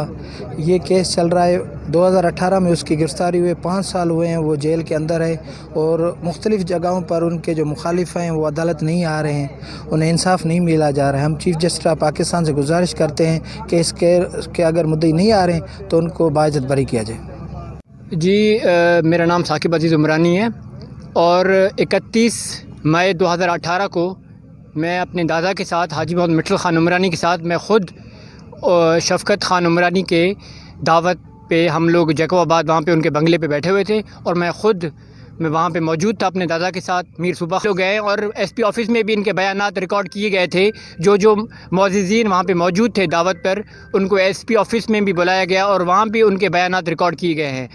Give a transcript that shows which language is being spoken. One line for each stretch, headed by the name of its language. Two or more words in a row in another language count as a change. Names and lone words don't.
Urdu: یہ کیس چل رہا ہے، 2018 میں اس کی گرفتاری ہوئے، 5 سال ہوئے ہیں وہ جیل کے اندر ہے اور مختلف جگہوں پر ان کے جو مخالف ہیں وہ عدالت نہیں آ رہے ہیں، انہیں انصاف نہیں ملا جا رہا ہے. ہم
English: Chief Justice of Pakistan
Urdu: سے گزارش کرتے ہیں کہ اس کے اگر مدعی نہیں آ رہے ہیں تو ان کو باعزت بری کیا جائے. جی میرا نام ثاقب عزیز عمرانی ہے اور 31 مئی 2018 کو میں اپنے دادا کے ساتھ حاجی محمد مٹھل خان عمرانی کے ساتھ میں خود شفقت خان عمرانی کے دعوت پے ہم لوگ جیکب آباد وہاں پے ان کے بنگلے پے بیٹھے ہوئے تھے اور میں وہاں پے موجود تھا اپنے دادا کے ساتھ. میر صبح لوگ گئے اور
English: SP office
Urdu: میں بھی ان کے بیانات ریکارڈ کیے گئے تھے. جو معززین وہاں پے موجود تھے دعوت پر، ان کو
English: SP office
Urdu: میں بھی بلایا گیا اور وہاں بھی ان کے بیانات ریکارڈ کیے گئے ہیں.